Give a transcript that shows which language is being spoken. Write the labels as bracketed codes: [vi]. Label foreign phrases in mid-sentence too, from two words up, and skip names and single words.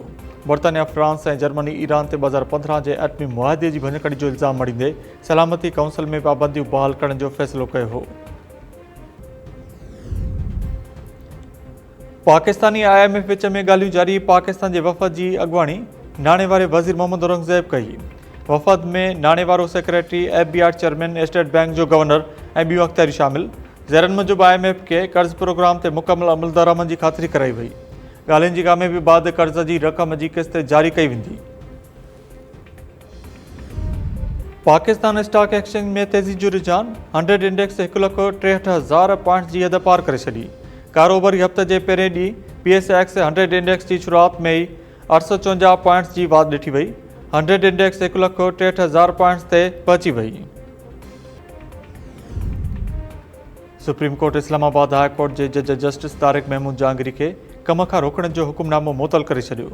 [sd] बर्तानिया, फ्रांस ऐं जर्मनी ईरान ते 2015 जे एटमी मुआहदे जी भञकड़ी जो इल्ज़ाम मणींदे सलामती काउंसिल में पाबंदियूं बहाल करण जो फ़ैसिलो कयो हो। पाकिस्तानी IMF विच में ॻाल्हियूं जारी। पाकिस्तान जे वफ़द जी अॻुवाणी नाणे वारे वज़ीर मोहम्मद औरंगज़ेब कई। वफ़द में नाणे वारो सेक्रेटरी, FBI चेयरमैन, स्टेट बैंक जो गवर्नर ऐं ॿियूं अख़्तियारियूं शामिल। ज़रनि मूजिबि IMF खे कर्ज़ प्रोग्राम ते मुकमल अमल दरामद जी ख़ातिरी कराई वई। ॻाल्हियुनि जी कामयाबी बाद कर्ज़ जी रक़म जी क़िस्त जारी कई वेंदी। पाकिस्तान स्टॉक एक्सचेंज में तेज़ी जो रुझान। 100 इंडेक्स 1,63,000 पॉइंट्स जी हद पार करे छॾी। कारोबारी हफ़्ते जे पहिरें ॾींहुं PSX 100 इंडेक्स जी शुरूआति में ई 854 पॉइंट्स जी वाध ॾिठी वई। 100 इंडेक्स 1,63,000 पॉइंट्स ते पहुची वई। सुप्रीम कोर्ट इस्लामाबाद हाई कोर्ट जे जज जस्टिस तारिक महमूद जहांगीरी खे कम खां रोकण जो हुकुमनामो मुअतल करे छॾियो।